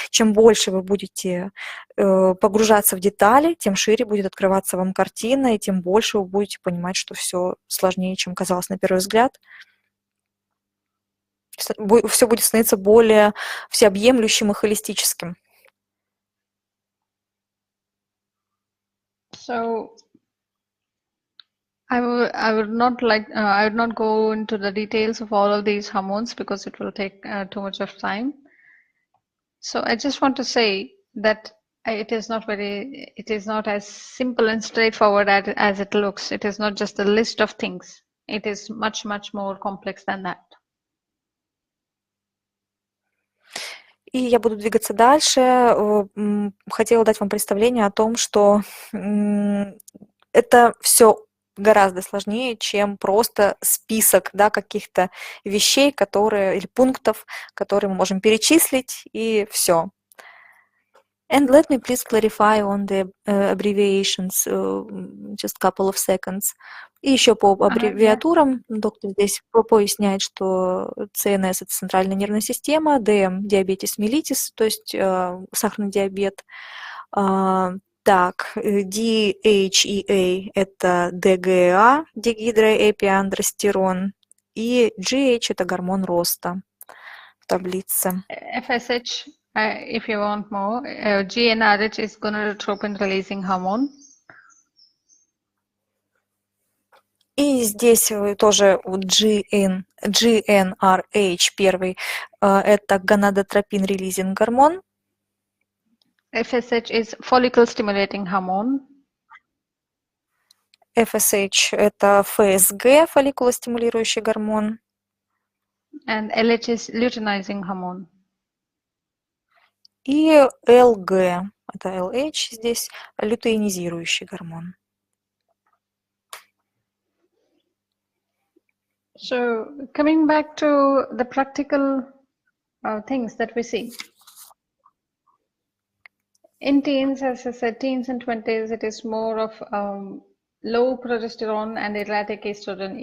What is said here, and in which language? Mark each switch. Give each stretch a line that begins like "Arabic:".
Russian: Чем больше вы будете погружаться в детали, тем шире будет открываться вам картина, и тем больше вы будете понимать, что все сложнее, чем казалось на первый взгляд. Все будет становиться более всеобъемлющим и холистическим.
English: So I would not go into the details of all of these hormones because it will take too much of time. So I just want to say that it is not as simple and straightforward as it looks. It is not just a list of things. It is much more complex than that.
Russian: И я буду двигаться дальше. Хотела дать вам представление о том, что это все гораздо сложнее, чем просто список, да, каких-то вещей, или пунктов, которые мы можем перечислить, и все.
English: And let me please clarify on the abbreviations, just couple of seconds.
Russian: И еще по аббревиатурам доктор здесь поясняет, что ЦНС – это центральная нервная система, ДМ – диабетис меллитис, то есть сахарный диабет. Так, DHEA – это ДГА, дегидроэпиандростерон, и GH – это гормон роста в таблице.
English: FSH, if you want more, GnRH is gonadotropin releasing hormone.
Russian: И здесь тоже GnRH первый – это гонадотропин релизинг гормон.
English: FSH is follicle stimulating hormone.
Russian: FSH – это ФСГ, фолликулостимулирующий гормон.
English: And LH is luteinizing hormone.
Russian: И ЛГ – это LH здесь, лютеинизирующий гормон.
English: So coming back to the practical things that we see. In teens, as I said, teens and 20s, it is more of low progesterone and erratic estrogen.